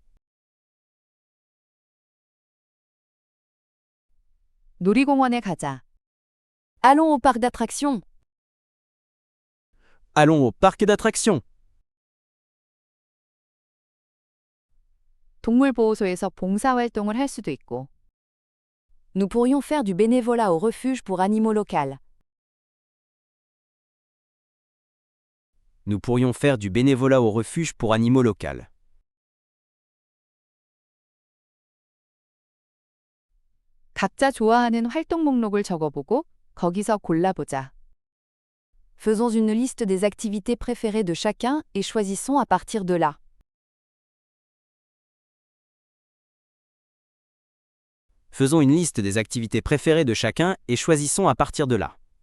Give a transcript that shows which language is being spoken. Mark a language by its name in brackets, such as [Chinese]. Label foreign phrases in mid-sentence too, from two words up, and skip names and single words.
[Korean] 놀이공원에 가자. [French] Allons au parc d'attractions. Allons au parc d'attractions. [Korean] 동물보호소에서 봉사활동을 할 수도 있고. [French] Nous pourrions faire du bénévolat au refuge pour animaux locaux. Nous pourrions faire du bénévolat au refuge pour animaux locaux. [Korean] 각자 좋아하는 활동 목록을 적어보고 거기서 골라보자. [French] Faisons une liste des activités préférées de chacun et choisissons à partir de là. Faisons une liste des activités préférées de chacun et choisissons à partir de là.